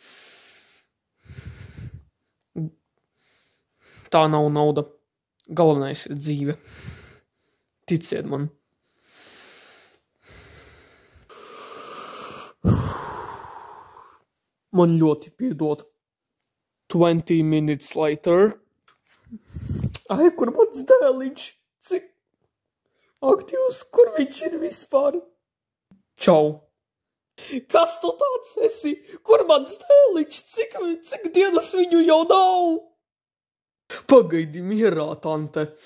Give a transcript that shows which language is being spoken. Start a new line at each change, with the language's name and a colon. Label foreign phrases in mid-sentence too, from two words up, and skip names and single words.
Latvian: Tā nav nauda. Galvenais ir dzīve. Ticiet man. Man ļoti piedod.
English: 20 minutes later. Ai,
Latvian: kur mans dēliņš? Cik aktīvs, kur viņš ir vispār? Čau. Kas tu tāds esi? Kur mans dēliņš? Cik dienas viņu jau nav? Pagaidi mierā, tante.